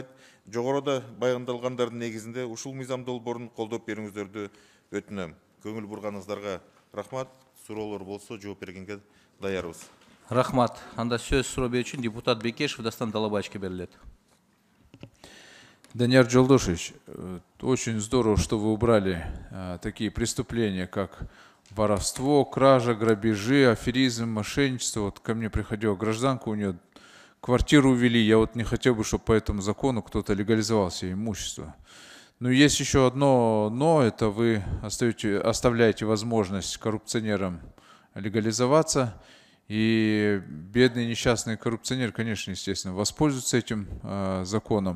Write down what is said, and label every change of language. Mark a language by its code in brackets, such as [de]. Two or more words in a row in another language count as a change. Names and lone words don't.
[ky] Жогоруда баяндалгандардын негизинде ушул мыйзам долбоорун колдоп берүүңүздөрдү өтүнөм. Көңүл бурганыңыздарга рахмат. Суроолор болсо жооп бергенге даярбыз. Рахмат. Анда сөз суроо берүү үчүн депутат Бекешев Дастан Талабаевичке берилет. [ru] Данияр Жолдошевич, очень здорово, что вы убрали такие преступления, как воровство, кража, грабежи, аферизм, мошенничество. Вот ко мне приходила гражданка, у нее квартиру увели. Я вот не хотел бы, чтобы по этому закону кто-то легализовал себе имущество. Но есть еще одно «но», это вы оставляете возможность коррупционерам легализоваться, и бедные несчастные коррупционеры, конечно, естественно, воспользуются этим законом.